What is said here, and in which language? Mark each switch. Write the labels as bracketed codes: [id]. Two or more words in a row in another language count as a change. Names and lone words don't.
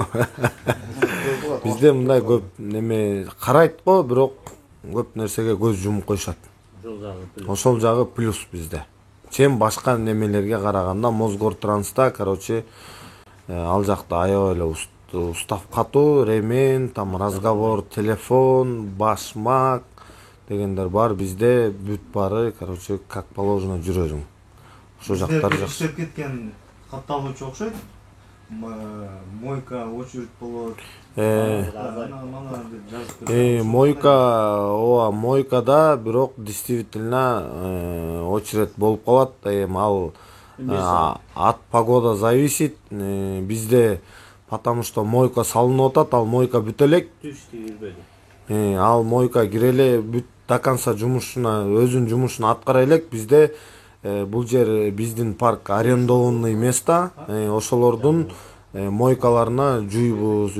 [ky] Бизде мындай көп неме карайт го, бирок көп нерсеге көз жумуп коюшат. Ошол жагы плюс бизде. Чем башка немелерге караганда Мосгортранста, короче, ал жакта аябай эле устав катуу, [ru] ремень, там разговор, телефон, [ky] башмак дегендер бар. Бизде бүт бары, короче, [ru] как положено [ky] жүрөсүң. Ошол жактар жакшы. Иштеп кеткен катталуучу окшойт. [ru] Мойка очередь [ky] болот. Мойкада бирок [ru] действительно очередь [ky] болуп калат. [ru] Ал от погода зависит. [ky] Бизде [ru] потому что [ky] мойка салынып атат, ал мойка бүтө элек. Ал мойка кире эле бүт [ru] до конца [ky] жумушуна, өзүнүн жумушун аткара элек. Бизде бул жер биздин парк [ru] арендованный места. [ky] Ошолордун мойкаларына жуйбуз.